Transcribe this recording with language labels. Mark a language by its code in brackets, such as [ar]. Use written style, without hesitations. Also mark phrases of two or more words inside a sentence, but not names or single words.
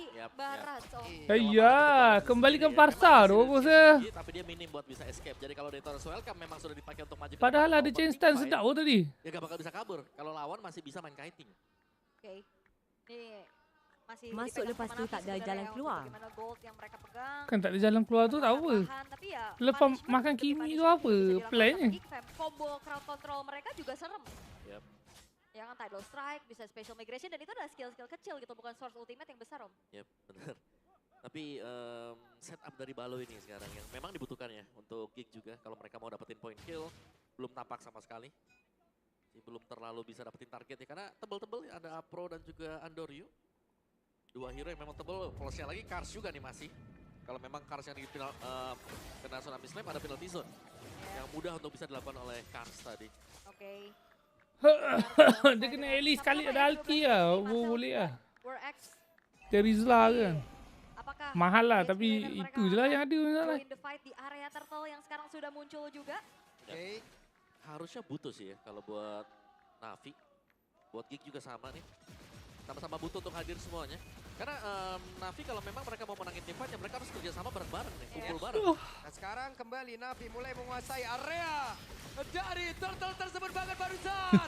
[id] Yap, Barat. So, [ms] Iya, kembalikan Parsa tu aku rasa. [id] Tapi dia minim buat bisa escape. Jadi kalau Detoros welcome memang sudah dipakai untuk maju ke Padahal depan. ada Kalau chain buat stand teamfight, [ms] sedap tadi. [id] Ya gak bakal bisa kabur. Kalau lawan masih bisa main kiting. Oke. Ini masih Masuk dipegang [ms] lepas [id] sama [ms] tu [id] Navi [ms] tak ada [id] sebenarnya jalan untuk keluar. Bagaimana gold yang mereka pegang. [ms] Kan tak ada jalan keluar tu tak apa. [id] Tahan, tapi ya [ms] Lepas [id] punishment [ms] makan [id] demi [ms] Kimi tu [id] punishment apa bisa dilakukan plannya? sama Geek Fam. Combo crowd control mereka juga serem. Yap. Ya kan [en] tidal strike, [id] bisa [en] special migration [id] dan itu adalah skill-skill kecil gitu, bukan [en] source ultimate [id] yang besar om. Yap, benar. Tapi setup dari Balo ini sekarang yang memang dibutuhkan ya untuk Geek juga. Kalau mereka mau dapetin [en] point kill, [id] belum tampak sama sekali. Belum terlalu bisa dapetin target ya, karena tebel-tebel ada Apro dan juga Andoryu. Dua hero yang memang tebel, plusnya lagi Kars juga nih masih. Kalau memang Kars yang kena Tsunami Slam ada [en] penalty zone. [id] Yang mudah untuk bisa dilakukan oleh Kars tadi. Oke. Dia kena Ellie sekali ada ulti lah. Boleh lah. Terizla kan. Apakah [ms] Mahal lah [id] game tapi player mereka [ms] itu je lah [id] akan yang ada masalah. [en] join the fight [id] di area turtle yang sekarang sudah muncul juga? Oke. Harusnya butuh sih ya kalau buat Navi. Buat Geek juga sama nih. Sama-sama butuh untuk hadir semuanya. Karena Navi kalau memang mereka mau menangin tim fight, ya mereka harus kerja sama bareng-bareng nih, kumpul bareng. Nah sekarang kembali Navi mulai menguasai area dari turtle tersebut bahkan barusan.